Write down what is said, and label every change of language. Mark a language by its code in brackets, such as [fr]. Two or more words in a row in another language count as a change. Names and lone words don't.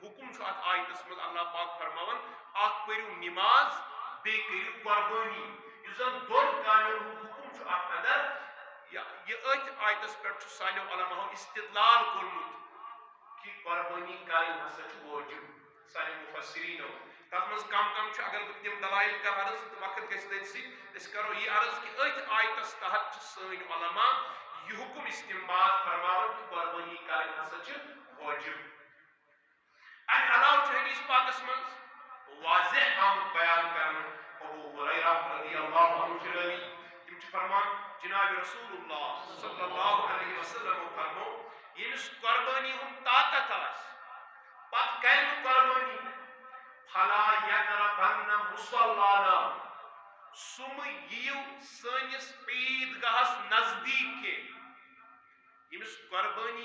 [ks] حکم چھُ اتھ آیتس منٛز اللہ پاک فرماوان اکھ پٔرِو نِماز بیٚیہِ کٔرِو قربٲنی یُس زن دۄن کامٮ۪ن ہُنٛد حکم چھُ اتھ اندر یہِ أتھۍ آیتس پٮ۪ٹھ چھُ سانیو علماہو استدلال کوٚرمُت کہ قربٲنی کرٕنۍ ہسا چھُ وٲجب سانیو مفسرینو تتھ منٛز کم چھُ اگر بہٕ تِم دلایل کرٕ عرض تہٕ وقت گژھِ تٔتھۍ أسۍ کرو یہِ عرض کہ أتھۍ آیتس تحت چھِ سٲنۍ علما یہِ حکم استمباد فرماوان کہ قربٲنی کرٕنۍ ہسا چھِ وٲجب امہِ علاوٕ چھُ حدیث پاکس منٛز واضح آمُت بیان کرنہٕ ابو ہریرہ [ar] رضی اللہ عنہ [ks] چھِ رٲوی تِم چھِ فرمان جناب [ar] رسول اللہ صلی اللہ علیہ وسلم [ks] فرمو ییٚمِس قربٲنی ہُنٛد طاقت آسہِ پتہٕ کرِ نہٕ قربٲنی [ar] فلا یقربن مصلانا [ks] سُہ مہٕ یِیِو سٲنِس عیٖدگاہس نزدیٖک کینٛہہ ییٚمِس قربٲنی